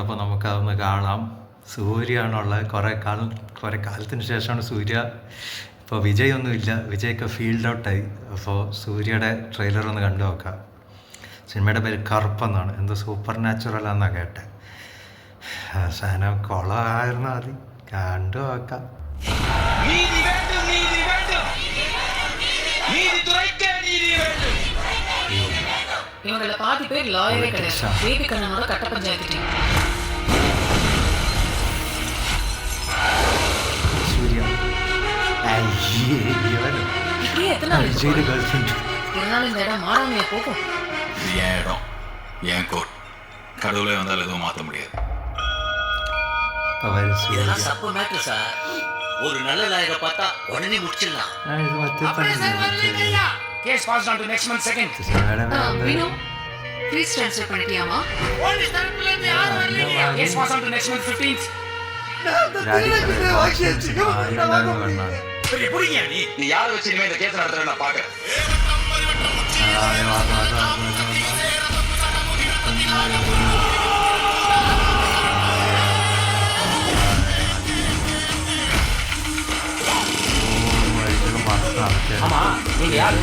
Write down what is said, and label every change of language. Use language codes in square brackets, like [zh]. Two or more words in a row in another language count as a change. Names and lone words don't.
[ml] അപ്പോൾ നമുക്കതൊന്ന് കാണാം. സൂര്യയാണുള്ളത്. കുറേ കാലത്തിന് ശേഷമാണ് സൂര്യ. ഇപ്പോൾ വിജയൊന്നുമില്ല, വിജയൊക്കെ ഫീൽഡ് ഔട്ടായി. അപ്പോൾ സൂര്യയുടെ ട്രെയിലർ ഒന്ന് കണ്ടു നോക്കാം. സിനിമയുടെ പേര് കറുപ്പെന്നാണ്. എന്തോ സൂപ്പർ നാച്ചുറലാണെന്നാണ് കേട്ടെ. സാധനം കുളമായിരുന്നു. മതി, കണ്ടു നോക്കാം. [ta] இவங்கள பாதி பேர் லாயரே கிடையாது. பேபி கண்ணனோட கட்ட பஞ்சாயத்து டீம். [ml] സൂര്യ [ta] இப்படியே எத்தனை நாள் [ml] വിജയുടെ ഗേൾഫ്രണ്ട്. [ta] இருந்தாலும் இந்த இடம் மாறாமையா போகும். இது என் இடம், என் கோட். கடவுளே வந்தால் எதுவும் மாற்ற முடியாது. இதெல்லாம் சப்பு மேட்ரு சார். ஒரு நல்ல லாயரை பார்த்தா உடனே முடிச்சிடலாம். [en] Case passed on to next month second. [ta] வினு [en] please transfer [ta] பண்ணிட்டியாமா? [en] Case passed on to next month 15th. [ta] புரியுங்க நீ யாரை வச்சு இனிமே இந்த கேஸ் நடத்துற நான் பாக்குறேன். ஆமா, நீங்க யாரு?